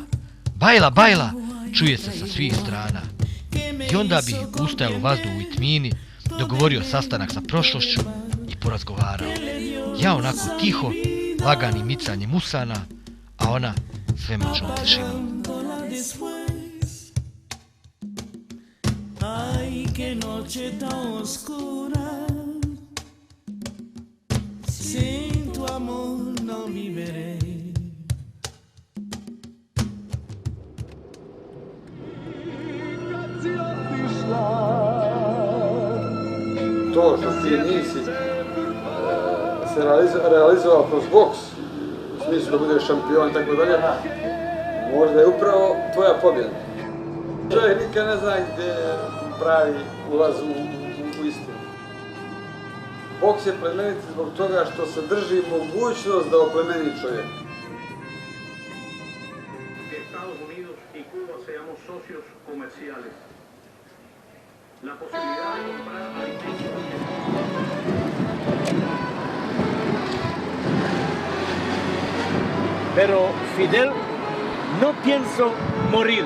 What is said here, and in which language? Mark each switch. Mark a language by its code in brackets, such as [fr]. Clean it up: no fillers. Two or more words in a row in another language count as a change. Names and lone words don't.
[bs] Bajla, čuje se sa svih strana. I onda bi ustajalo vazduh u tmini, dogovorio sastanak sa prošlošću i porazgovarao. Ja onako tiho, laganim micanjem usana, a ona svemoćnom tišinom. [es] Ay, qué noche tan oscura, sin tu amor no viviré. [bs] To što ti nisi se realizovao kroz boks, u smislu da budeš šampion i tako dalje, možda je upravo tvoja pobjeda. Čovjek nikad ne zna gdje pravi ulaz u istinu. Boks je plemenit zbog toga što se drži mogućnost da oplemeni čovjek. [es] Estados Unidos y Cuba seamos socios comerciales. La posibilidad de comprar alimentos. Pero Fidel no pienso morir.